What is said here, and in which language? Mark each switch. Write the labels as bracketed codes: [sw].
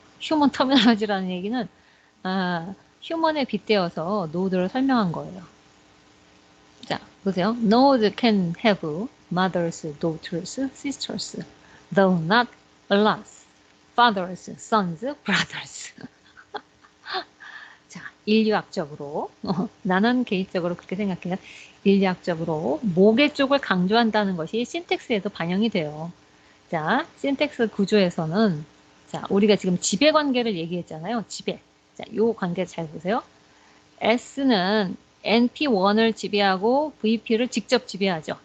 [ko] 휴먼 터미널러지라는 얘기는 휴먼에 빗대어서 노드를 설명한 거예요. 자, 보세요. [en] Node can have mothers, daughters, sisters, though not alas, fathers, sons, brothers. [ko] 자, 인류학적으로 나는 개인적으로 그렇게 생각해요. 인류학적으로 모계 쪽을 강조한다는 것이 신텍스에도 반영이 돼요. 자, 신텍스 구조에서는 자, 우리가 지금 지배 관계를 얘기했잖아요. 지배. 자, 요 관계 잘 보세요. S는 NP1을 지배하고 VP를 직접 지배하죠.